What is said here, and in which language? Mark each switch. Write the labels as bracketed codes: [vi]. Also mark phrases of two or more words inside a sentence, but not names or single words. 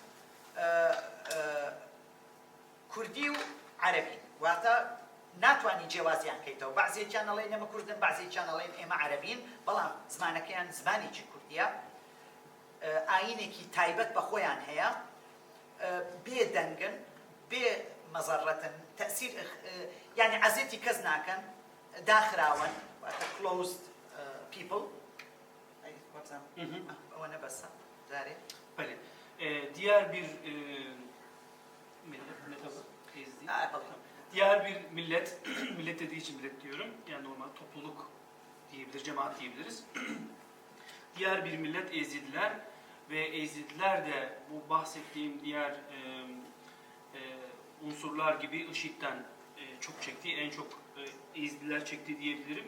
[ckb] کوردی و عەرەبی واتە ناتوانی جێوازیان کەیتەوە بعضێکیان ئەڵێن ئێمە کوردن بعضێکیان ئەڵێن ئێمە عەرەبین بەڵام زمانەکەیان زمانێکی کوردیە ئاینێکی تایبەت بە خۆیان هەیە بێ دەنگن بێ مەزەڕەتن تەسیر یعنی عەزێتی کەس ناکەن داخراون واتە [en] closed people [ckb] ئەوە نەبەسە جارێ [tr] Öyle. Diğer bir diğer bir millet, millet dediği için millet diyorum, yani normal topluluk diyebiliriz, cemaat diyebiliriz. Diğer bir millet Ezidiler ve Ezidiler de bu bahsettiğim diğer unsurlar gibi IŞİD'den çok çekti, en çok Ezidiler çekti diyebilirim.